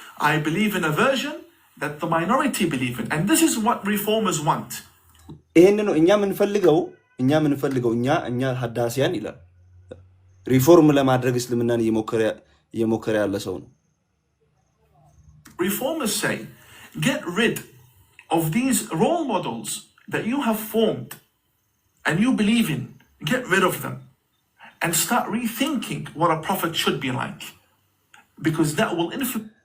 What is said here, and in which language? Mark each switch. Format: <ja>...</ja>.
<en>I believe in a version that the minority believe in, and this is what reformers want.</en> <am>ይሄን ነው እኛ የምንፈልገው እኛ ሐዳሲያን ይላል። ሪፎርም ለማድረግ እስልምናን እየሞከረ ያለ ሰው ነው።</am> <en>Reformers say, get rid of these role models that you have formed and you believe in. Get rid of them and start rethinking what a prophet should be like, because that will influence.</en>